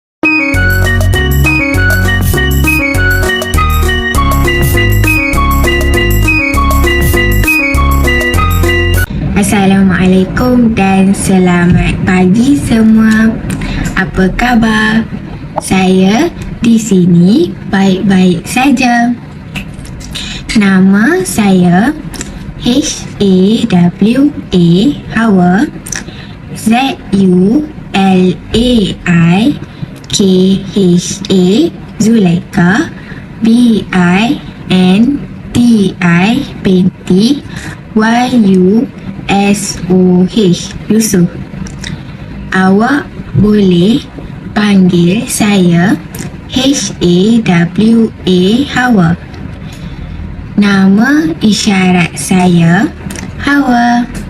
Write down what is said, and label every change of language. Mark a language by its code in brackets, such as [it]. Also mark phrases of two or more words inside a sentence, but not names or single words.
[ms] Assalamualaikum dan selamat pagi semua. Apa khabar? Saya di sini baik-baik saja. Nama saya H-A-W-A Hawa, Z-U-L-A-I-K-H-A Zulaikha, B-I-N-T-I binti Y-U-S-O-H Yusof. Awak boleh panggil saya H-A-W-A Hawa. Nama isyarat saya Hawa.